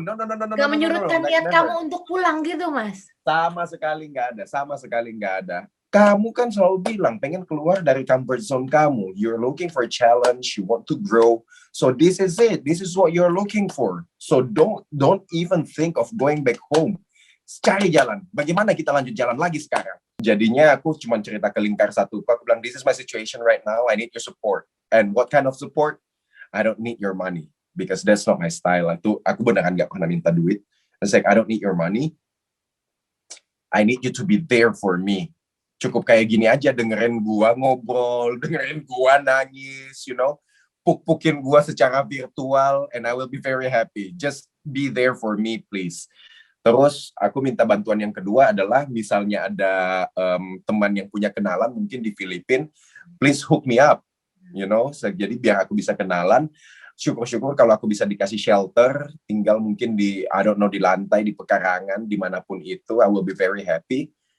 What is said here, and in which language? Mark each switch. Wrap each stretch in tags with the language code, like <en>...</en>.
<id>Gak menyurutkan niat kamu untuk pulang gitu, Mas? Sama sekali nggak ada. Kamu kan selalu bilang pengen keluar dari comfort zone kamu.</id> <en>You're looking for a challenge, you want to grow. So this is it. This is what you're looking for. So don't even think of going back home.</en> <id>Cari jalan. Bagaimana kita lanjut jalan lagi sekarang? Jadinya aku cuma cerita ke lingkar satu. Aku bilang,</id> <en>this is my situation right now. I need your support. And what kind of support? I don't need your money. Because that's not my style.</en> <id>Aku beneran gak pernah minta duit.</id> <en>I said, I don't need your money. I need you to be there for me.</en> <id>Cukup kayak gini aja, dengerin gua ngobrol, dengerin gua nangis, puk-pukin gua secara virtual,</id> <en>and I will be very happy. Just be there for me, please.</en> <id>Terus aku minta bantuan yang kedua adalah misalnya ada teman yang punya kenalan mungkin di Filipina,</id> <en>please hook me up,</en> <id>jadi biar aku bisa kenalan. Syukur-syukur kalau aku bisa dikasih shelter, tinggal mungkin di, di lantai, di pekarangan, dimanapun itu,</id> <en>I will be very happy.</en>